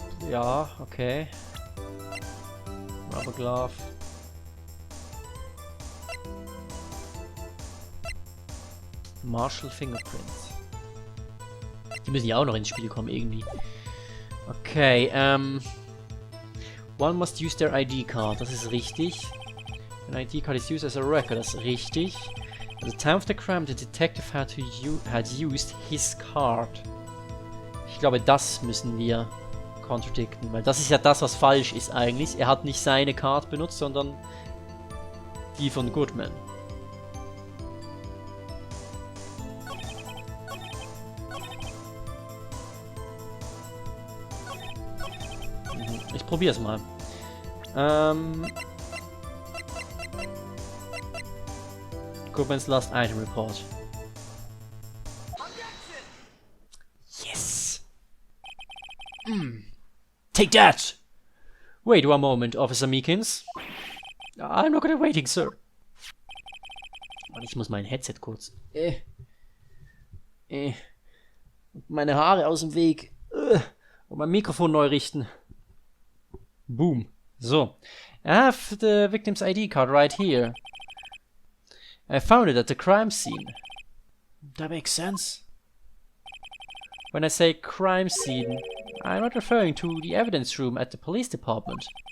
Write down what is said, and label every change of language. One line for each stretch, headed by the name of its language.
German: Ja, okay. Rubber Glove.
English: Marshall Fingerprints.
German: Die müssen ja auch noch ins Spiel kommen, irgendwie.
English: Okay, one must use their ID card.
German: Das ist richtig.
English: An ID card is used as a record.
German: Das ist richtig.
English: At the time of the crime, the detective had used his card.
German: Ich glaube, das müssen wir contradicten, weil das ist ja das, was falsch ist eigentlich. Er hat nicht seine Card benutzt, sondern die von Goodman. Ich probier's mal.
English: Goodman's last item report. Yes! Take that! Wait one moment, Officer Meekins. I'm not gonna waiting, sir.
German: Ich muss mein Headset kurz. Meine Haare aus dem Weg. Und mein Mikrofon neu richten. Boom. So.
English: I have the victim's ID card right here. I found it at the crime scene. That makes sense. When I say crime scene, I'm not referring to the evidence room at the police department.